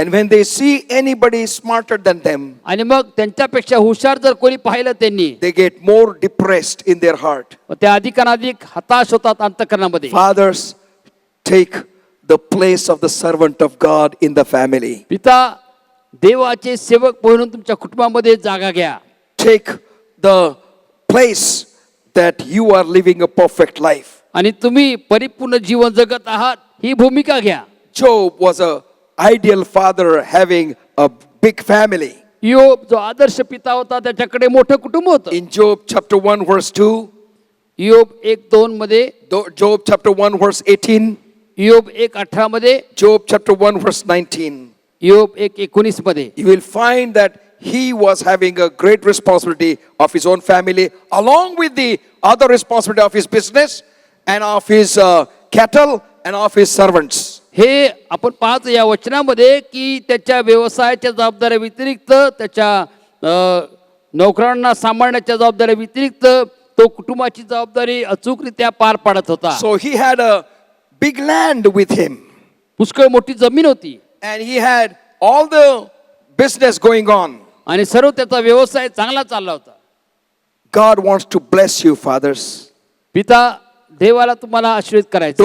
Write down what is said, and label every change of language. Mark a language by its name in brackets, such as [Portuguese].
[English] And when they see anybody smarter than them, [Marathi] आणि मग त्यांच्यापेक्षा हुशार जर कोणी पाहिलं त्यांनी [English] they get more depressed in their heart. [Marathi] मग ते अधिकाधिक हताश होतात अंतःकरणामध्ये. [English] Fathers, take the place of the servant of God in the family. [Marathi] पिता देवाचे सेवक म्हणून तुमच्या कुटुंबामध्ये जागा घ्या. [English] Take the place that you are living a perfect life. [Marathi] आणि तुम्ही परिपूर्ण जीवन जगत आहात ही भूमिका घ्या. [English] Job was a ideal father having a big family. [Marathi] योब जो आदर्श पिता होता त्याच्याकडे मोठं कुटुंब होतं. [English] In Job chapter 1 verse 2, [Marathi] योब 1:2 मध्ये, [English] Job chapter 1 verse 18, [Marathi] योब 1:18 मध्ये, [English] Job chapter 1 verse 19, [Marathi] योब 1:19 मध्ये [English] you will find that he was having a great responsibility of his own family along with the other responsibility of his business and of his cattle and of his servants. [Marathi] हे आपण पाहतो या वचनामध्ये की त्याच्या व्यवसायाच्या जबाबदाऱ्या व्यतिरिक्त त्याच्या नोकरांना सांभाळण्याच्या जबाबदाऱ्या व्यतिरिक्त तो कुटुंबाची जबाबदारी अचूकरित्या पार पाडत होता. [English] So he had a big land with him [Marathi] पुष्कळ मोठी जमीन होती [English] and he had all the business going on. [Marathi] आणि सर्व त्याचा व्यवसाय चांगला चालला होता. [English] God wants to bless you, fathers. [Marathi] पिता देवाला तुम्हाला आशीर्वाद करायचा